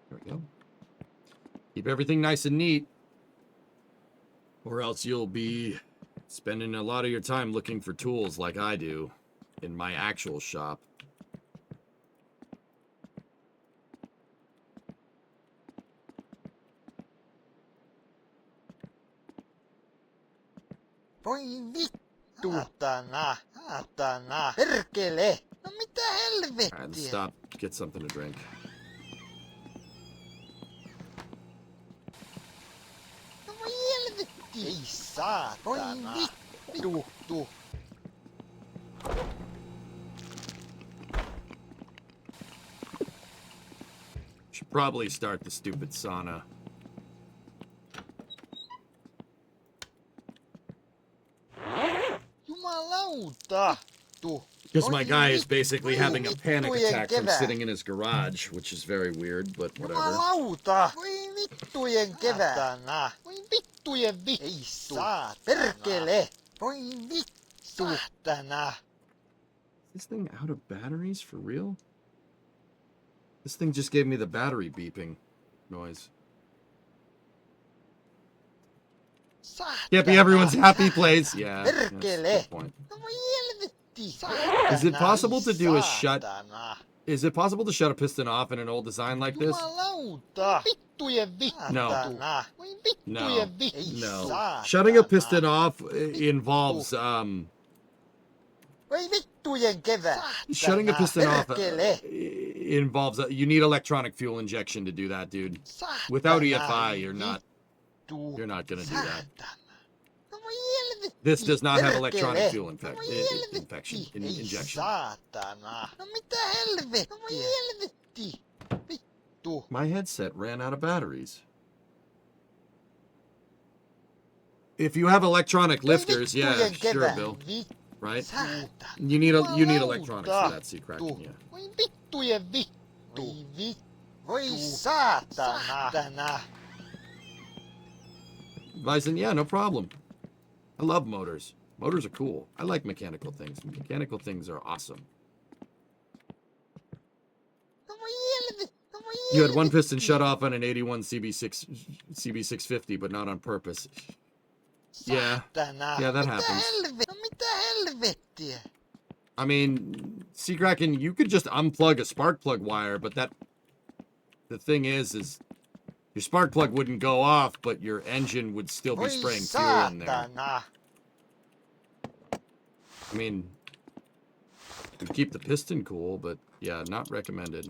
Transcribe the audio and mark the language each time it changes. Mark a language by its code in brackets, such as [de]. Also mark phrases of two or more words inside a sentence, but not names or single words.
[en] go. Keep everything nice and neat, or else you'll be spending a lot of your time looking for tools like I do in my actual shop. [fi] Voi vittu. Saatana. Perkele. No mitä [en] All right, let's [fi] helvettiä? [en] stop. Get something to drink. [fi] No voi helvettiä. Ei saatana. Voi vittu. [en] Should probably start the stupid sauna. [fi] Jumalauta. [en] Because my guy is basically having a panic attack from sitting in his garage, which is very weird, but whatever. [fi] Jumalauta. Voi vittujen kevät. Saatana. Voi vittujen vittu. Ei saatana. Perkele. Voi vittu. Saatana. [en] Is this thing out of batteries for real? This thing just gave me the battery beeping noise. Can't be everyone's happy place. Yeah, that's a good point. [fi] No voi helvetti. [en] Is it possible to do a shut? [fi] Saatana. [en] Is it possible to shut a piston off in an old design like this? [fi] Jumalauta. Vittujen vittu. [en] No. [fi] Saatana. Voi [en] No. [fi] vittujen vittu. Ei [en] No. [fi] saatana. [en] Shutting a piston off involves [fi] Voi vittujen kevät. [en] shutting a piston off [fi] Perkele. [en] involves you need electronic fuel injection to do that, dude. Without EFI, you're not gonna do that. [fi] Saatana. No voi helvetti. [en] This does not have [fi] Perkele. [en] electronic fuel [fi] No voi [en] injection. [fi] Ei saatana. No mitä helvettiä. No voi helvetti. Vittu. [en] My headset ran out of batteries. If you have electronic lifters, yeah, [fi] Vittujen [en] sure, [fi] kevät. [en] Bill, right? [fi] Saatana. [en] You need electronics for that, Seacracken, yeah. [fi] Voi vittujen vittu. Voi saatana. [en] Bison, yeah, no problem. I love motors. Motors are cool. I like mechanical things. Mechanical things are awesome. [fi] No voi helvetti. No voi [en] You had one [fi] helvetti. [en] piston shut off on an 81 CB650, but not on purpose. Yeah. [fi] Saatana. [en] Yeah, that [fi] Mitä [en] happens. [fi] No mitä helvettiä. [en] I mean, Seacracken, you could just unplug a spark plug wire, but the thing is your spark plug wouldn't go off, but your engine would still be [fi] Voi [en] spraying fuel in there. [fi] saatana. [en] I mean, it would keep the piston cool, but yeah, not recommended.